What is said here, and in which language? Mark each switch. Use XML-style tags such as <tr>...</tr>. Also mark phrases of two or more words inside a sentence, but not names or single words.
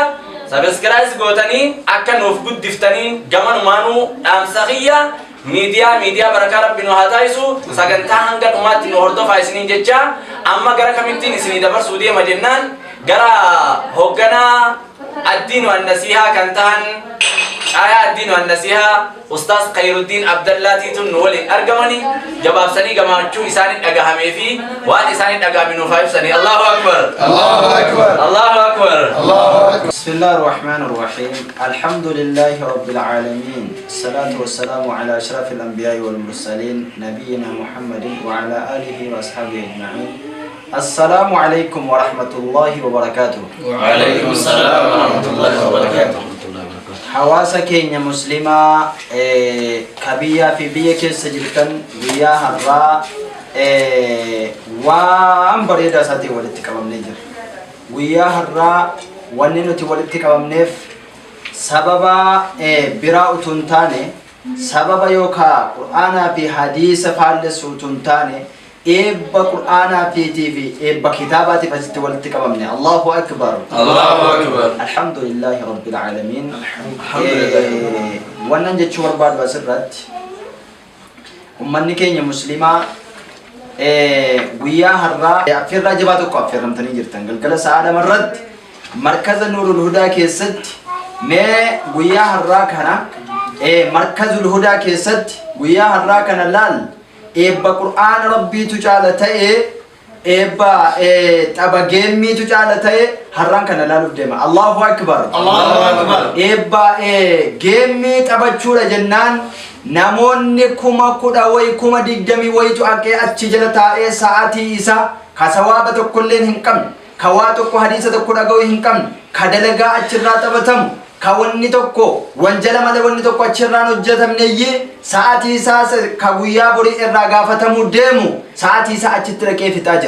<om>Sabiskiraayis gootanii akka nuuf guddiftanii gamanumaanuu dhaamsa kiyya miidiyaa barakaa rabbi nu haa taasisu sagantaa hanga dhumaatti nu hordofaa isiniin jecha amma gara kamittiin isinii dabarsuu deema jennaan gara hoogganaa addiin waan nasihaa kan tahan caayaa addiin waan nasihaa Ustaaz Khairuddin Abdallah tiitun nu waliin argamanii jabaabsanii gammachuu isaanii dhagahamee fi waan isaanii dhagahame nuuf haa ibsanii.</om> <ar>الله أكبر، الله أكبر، الله أكبر، الله أكبر. بسم الله الرحمن الرحيم. الحمد لله رب العالمين. الصلاة والسلام على أشرف الأنبياء والمرسلين نبينا محمد وعلى آله وأصحابه أجمعين. السلام عليكم ورحمة الله وبركاته. وعليكم السلام ورحمة الله وبركاته.</ar> <om>Hawaasa keenya muslimaa kabiyyaa fi biyya keessa jirtan guyyaa har'aa waan bareedaa isaatiin walitti qabamnee jira. Guyyaa har'aa wanni nuti walitti qabamneef sababa biraa utuu hin taane sababa yookaan Qur'aanaa fi hadiisa faallessu utuu hin taane eebba Qur'aanaa fi eebba kitaabaatiif asitti walitti qabamne.</om> <ar>الله أكبر. الله أكبر. الحمد لله رب العالمين.</ar> <om>Wannan jechuu barbaadu asirratti ummanni keenya muslimaa guyyaa har'aa affeerraa jabaa tokko affeerramtanii jirtan galgala sa'a lamarratti markaza Nuurul Hudaa keessatti mee guyyaa har'aa kana markazul Hudaa keessatti guyyaa har'aa kana laal eebba Qur'aana rabbiitu caala ta'e eebba tapha geemmiitu caala ta'e har'aan kana laaluuf deema.</om> <ar>الله أكبر. الله أكبر.</ar> <om>Eebba geemmii taphachuudha jennaan namoonni 10,000 20,000 wayitu akkee achi jala taa'ee sa'aatii isaa ka sawaaba tokkolleen hin qabne ka waa tokko hadiisa tokko dhaga'u hin qabne ka dalagaa achirraa taphatamu ka wanni tokko wanjala malee wanni tokko achirraan hojjetamneyyee sa'aatii isaa ka guyyaa borii irraa gaafatamu deemu sa'aatii isaa achitti dhaqee fixaa jira.</om>